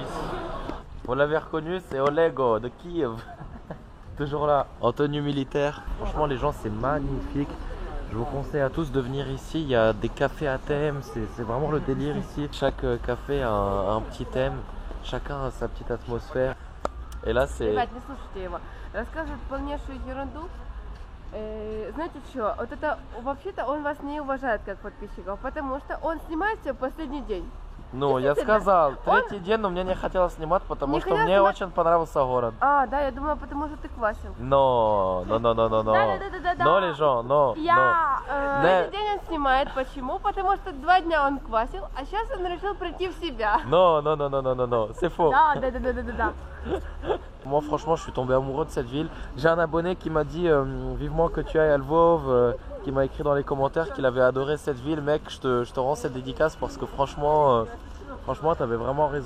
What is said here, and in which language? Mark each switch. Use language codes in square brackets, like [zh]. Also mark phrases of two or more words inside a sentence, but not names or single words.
[fr] Vous l'avez reconnu, c'est Olego de Kiev. Toujours là, en tenue militaire. Franchement, les gens, c'est magnifique. Je vous conseille à tous de venir ici. Il y a des cafés à thème, c'est vraiment le délire ici. Chaque café a un petit thème, chacun a sa petite atmosphère. Et là, c'est... [ru] Ребят, не слушайте его. Расскажет полнейшую ерунду. Знаете что? Вот это вообще-то он вас не уважает как подписчиков, потому что он снимает все последний день. Ну, я сказал, третий день, но мне не хотелось снимать, потому что мне очень понравился город. А, да, я думала, потому что ты квасил. Но, но, [fr] les gens, non. [ru] Этот день он снимает, почему? Потому что 2 дня он квасил, а сейчас он решил прийти в себя. [fr] Non, c'est faux. [ru] Да. [fr] Moi, franchement, je suis tombé amoureux de cette ville. J'ai un abonné qui m'a dit vivement que tu ailles à Lvov, qui m'a écrit dans les commentaires qu'il avait adoré cette ville. Mec, je te rends cette dédicace parce que franchement, tu avais vraiment raison.